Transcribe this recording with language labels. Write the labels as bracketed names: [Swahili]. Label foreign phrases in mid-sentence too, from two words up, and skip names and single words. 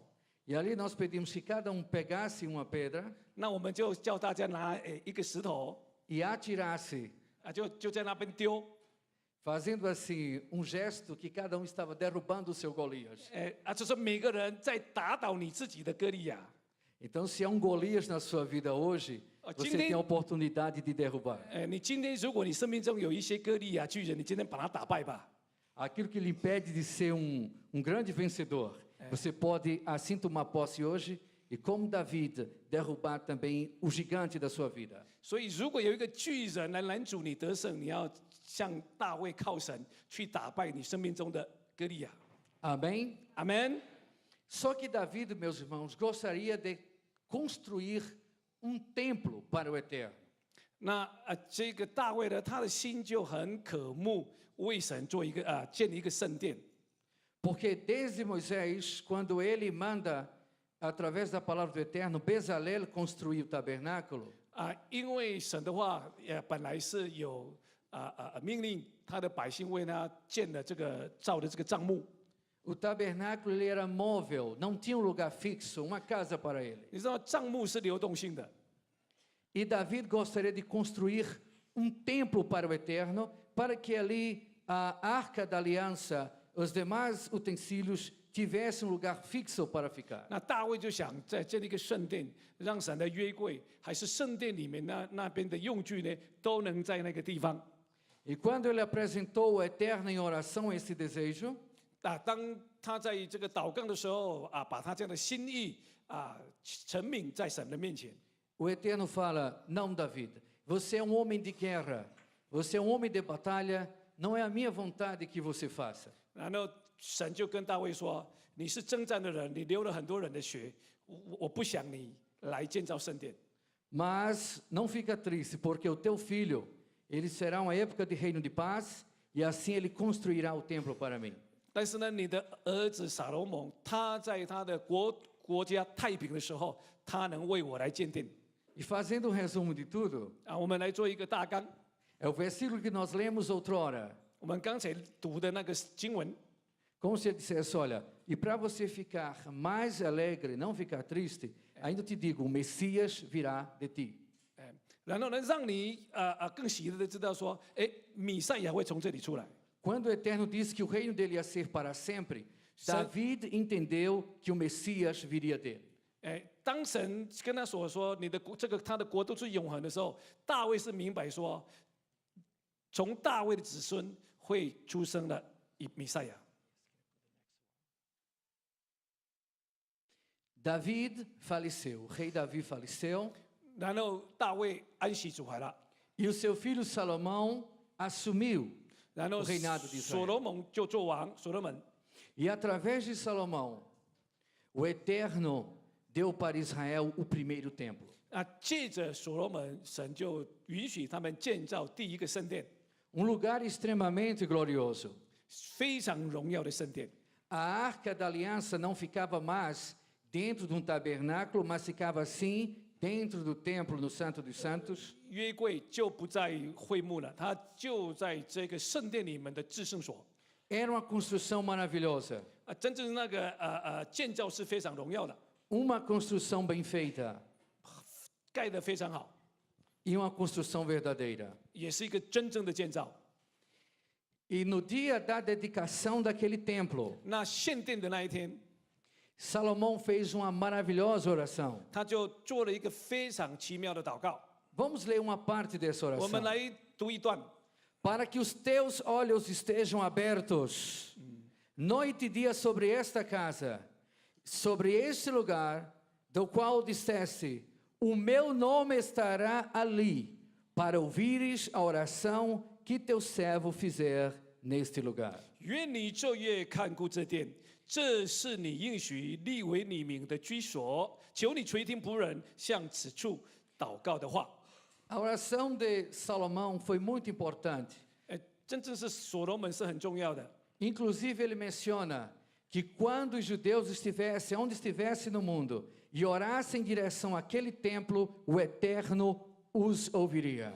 [Portuguese] E ali nós pedimos que cada um pegasse uma pedra [Chinese] 那我们就叫大家拿一个石头 [Portuguese] e atirasse, [Chinese] 啊，就在那边丢， [Portuguese] fazendo assim um gesto que cada um estava derrubando o seu Golias. [Chinese] 就是每个人在打倒你自己的歌利亚。 [Portuguese] Então, se há um Golias na sua vida hoje, você tem a oportunidade de derrubar. [Chinese] 你今天如果你生命中有一些歌利亚巨人，你今天把他打败吧。 [Portuguese] Aquilo que lhe impede de ser um grande vencedor, você pode assim tomar posse hoje e, como David, derrubar também o gigante da sua vida. [Chinese] 所以，如果有一个巨人来拦阻你得胜，你要向大卫靠神，去打败你生命中的歌利亚。 [Portuguese] Amém? [Chinese] 阿门。 [Portuguese] Só que David, meus irmãos, gostaria de construir um templo para o Eterno. [Chinese] 那这个大卫呢，他的心就很渴慕为神做一个建立一个圣殿。 [Portuguese] Porque desde Moisés, quando ele manda, através da palavra do Eterno, Bezalel construir o tabernáculo, [Chinese] 因为神的话，本来是有命令他的百姓为他建了这个造的这个帐幕。 [Portuguese] o tabernáculo ele era móvel, não tinha um lugar fixo, uma casa para ele. [Chinese] 你知道帐幕是流动性的， [Portuguese] E David gostaria de construir um templo para o Eterno, para que ali a arca da aliança, os demais utensílios tivessem um lugar fixo para ficar. [Chinese] 那大卫就想再建立一个圣殿，让神的约柜还是圣殿里面那边的用具呢，都能在那个地方。 [Portuguese] E quando ele apresentou ao Eterno em oração esse desejo, [Chinese] 当他在这个祷告的时候把他这样的心意陈明在神的面前。 [Portuguese] o Eterno fala: Não, David, você é um homem de guerra, você é um homem de batalha, não é a minha vontade que você faça. [Chinese] 然后神就跟大卫说：“ 你是征战的人，你流了很多人的血，我不想你来建造圣殿。 [Portuguese] Mas não fica triste, porque o teu filho, ele será uma época de reino de paz, e assim ele construirá o templo para mim. [Chinese] 但是呢，你的儿子撒罗蒙，他在他的国家太平的时候，他能为我来建殿。 [Portuguese] E fazendo um resumo de tudo, [Chinese] 啊，我们来做一个大纲。 [Portuguese] é o versículo que nós lemos outrora. [Chinese] 我们刚才读的那个经文， [Portuguese] Como se ele dissesse, olha, e para você ficar mais alegre, não ficar triste, ainda te digo, o Messias virá de ti. [Chinese] 然后呢，让你更喜乐的知道说，哎，弥赛亚会从这里出来。 [Portuguese] Quando o Eterno disse que o reino dele ia ser para sempre, David entendeu que o Messias viria dele. [Chinese] 哎，当神跟他说你的他的国度是永恒的时候，大卫是明白说，从大卫的子孙会出生了弥赛亚。 [Portuguese] David faleceu, o rei Davi faleceu, [Chinese] 然后大卫安息主怀了， [Portuguese] e o seu filho Salomão assumiu [Chinese] 然后 [Portuguese] o reinado de [Chinese] 所罗 [Portuguese] Israel. [Chinese] 门就做王，所罗门。 [Portuguese] E através de Salomão, o Eterno deu para Israel o primeiro templo. [Chinese] 啊，借着所罗门，神就允许他们建造第一个圣殿， [Portuguese] Um lugar extremamente glorioso. [Chinese] 非常荣耀的圣殿。 [Portuguese] A arca da aliança não ficava mais dentro de um tabernáculo, mas ficava assim dentro do templo, no Santo dos Santos. [Chinese] 约柜就不在会幕了，它就在这个圣殿里面的至圣所。 [Portuguese] Era uma construção maravilhosa, [Chinese] 啊，真正那个建造是非常荣耀的， [Portuguese] uma construção bem feita [Chinese] 盖得非常好， [Portuguese] e uma construção verdadeira. [Chinese] 也是一个真正的建造。 [Portuguese] E no dia da dedicação daquele templo, [Chinese] 那献殿的那一天， [Portuguese] Salomão fez uma maravilhosa oração. [Chinese] 他就做了一个非常奇妙的祷告。 [Portuguese] Vamos ler uma parte dessa [Chinese] 我们 [Portuguese] oração. [Chinese] 来读一段。 [Portuguese] Para que os teus olhos estejam abertos, noite e dia sobre esta casa, sobre este lugar, do qual disseste, o meu nome estará ali, para ouvires a oração que teu servo fizer neste lugar. [Chinese] 愿你昼夜看顾这殿，这是你应许立为你名的居所。求你垂听仆人向此处祷告的话。 [Portuguese] A oração de Salomão foi muito importante. [Chinese] 真正是所罗门是很重要的。 [Portuguese] Inclusive, ele menciona que quando os judeus estivessem onde estivessem no mundo e orassem em direção àquele templo, o Eterno os ouviria.